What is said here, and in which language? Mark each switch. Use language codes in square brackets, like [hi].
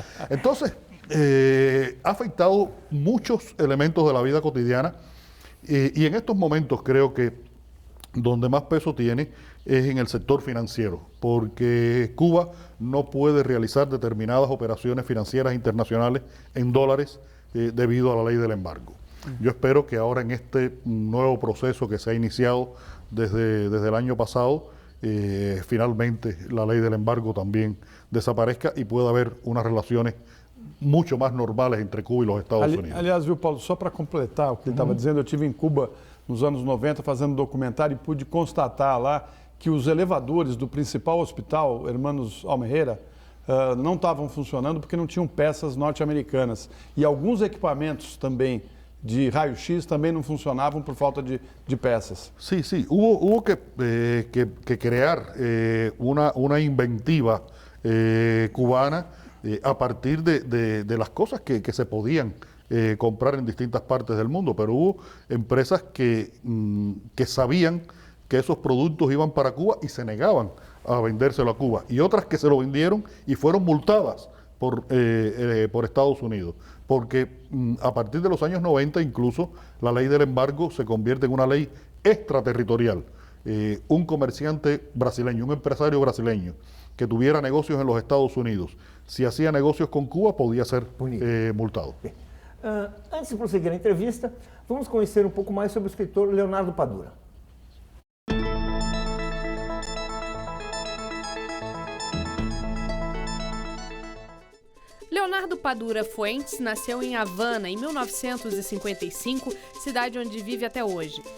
[es] Entonces, ha afectado muchos elementos de la vida cotidiana y en estos momentos creo que donde más peso tiene es en el sector financiero, porque Cuba no puede realizar determinadas operaciones financieras internacionales en dólares debido a la ley del embargo. Yo espero que ahora en este nuevo proceso que se ha iniciado desde el año pasado, finalmente la lei del embargo también desaparezca y pueda haber unas relaciones [pt] muito mais normais entre Cuba e os Estados Unidos. Aliás, viu, Paulo, só para completar o que ele estava dizendo, eu estive em Cuba nos anos 90 fazendo documentário e pude constatar lá que os elevadores do principal hospital, Hermanos Almeida, não estavam funcionando porque não tinham peças norte-americanas. E alguns equipamentos também de raio-x também não funcionavam por falta de peças. [es] Sí, sí, hubo que crear una inventiva cubana a partir de las cosas que se podían comprar en distintas partes del mundo, pero hubo empresas que sabían que esos productos iban para Cuba y se negaban a vendérselo a Cuba, y otras que se lo vendieron y fueron multadas por Estados Unidos, porque a partir de los años 90 incluso la ley del embargo se convierte en una ley extraterritorial. Un comerciante brasileño, un empresario brasileño que tuviera negocios en los Estados Unidos, si hacía negocios con Cuba, podía ser multado. [pt] Antes de prosseguir a entrevista, vamos conhecer um pouco mais sobre o escritor Leonardo Padura. Leonardo Padura Fuentes nasceu em Havana em 1955, cidade onde vive até hoje.